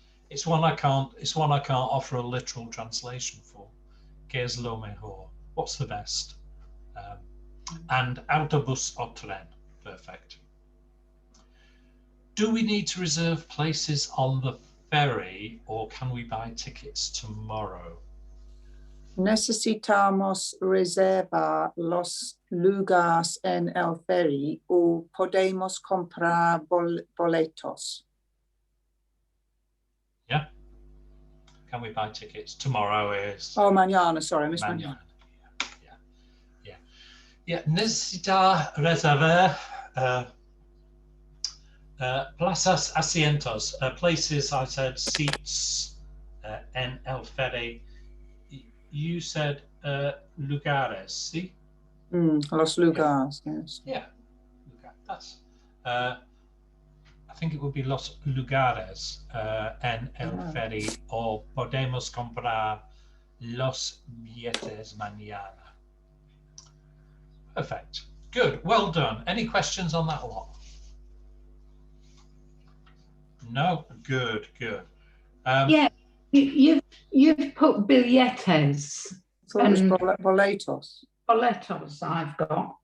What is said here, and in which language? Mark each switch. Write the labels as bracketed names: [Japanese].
[English] It's one I can't offer a literal translation for. [Spanish] ¿Qué es lo mejor? [English] What's the best? And [Spanish] autobus o tren. [English] Perfect. Do we need to reserve places on the ferry, or can we buy tickets tomorrow? [Spanish] Necesitamos reservar los lugares en el ferry o podemos comprar boletos. [English] Yeah. Can we buy tickets? Tomorrow is... Oh, mañana, sorry, I missed mañana. Yeah. [Spanish] Necesita reservar plazas asientos, [English] places, I said seats [Spanish] en el ferry. [English] You said lugares, see? [Spanish] Los lugares, yes. [English] Yeah, that's... I think it would be [Spanish] los lugares en el ferry, o podemos comprar los billetes mañana. [English] Perfect. Good. Well done. Any questions on that lot? No? Good. Yeah, you've put billetes. So it was boletos. Boletos I've got.